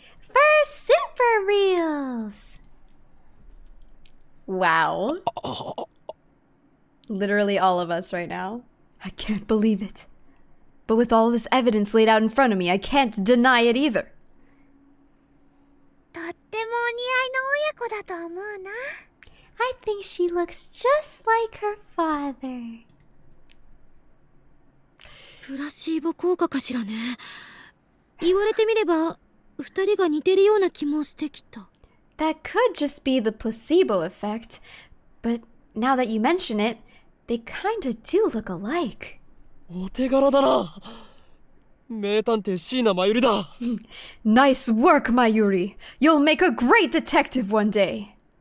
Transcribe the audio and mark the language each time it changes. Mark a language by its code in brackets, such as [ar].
[en] For super reals! Wow. Literally all of us right now. I can't believe it. But with all this evidence laid out in front of me, I can't deny it either. [ja] とってもお似合いの親子だと思うな [en] I think she looks just like her father. [ja] プラシーボ効果かしらね。言われてみれば、二人が似てるような気もしてきた。 [en] That could just be the placebo effect. But now that you mention it, they kinda do look alike. [ja] お手柄だな。名探偵椎名真由里だ。 [en] Nice work, Mayuri. You'll make a great detective one day.